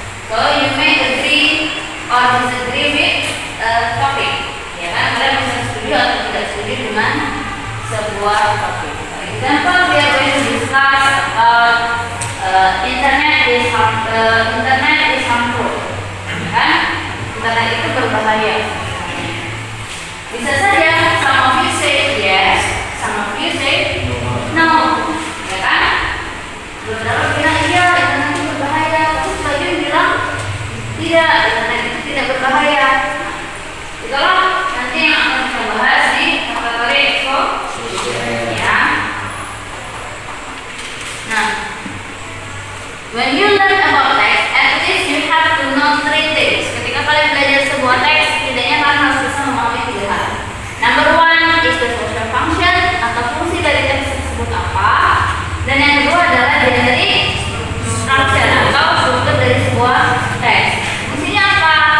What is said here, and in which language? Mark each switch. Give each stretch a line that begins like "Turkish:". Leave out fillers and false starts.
English: So you may agree or disagree with topic,
Indonesian: ya kan? Kalian bisa setuju atau tidak setuju dengan sebuah topik.
English: For example, we are going to discuss about internet is harmful,
Indonesian: ya kan? Internet itu berbahaya. Bisa saja
English: some of you say yes, some of you say no,
Indonesian: ya kan? Beberapa bilang iya, internet itu berbahaya, tapi sebagian bilang tidak, internet itu tidak berbahaya. Itulah nanti yang akan kita bahas di vocabulary exposition ya.
English: Nah, when you learn about text, at least you have to know 3 things.
Indonesian: Ketika kalian belajar sebuah teks, setidaknya kalian harus bisa memahami 3 hal.
English: Number 1 is the social function
Indonesian: atau fungsi dari teks tersebut apa. Dan yang kedua adalah generic structure atau struktur dari sebuah teks. Fungsinya apa?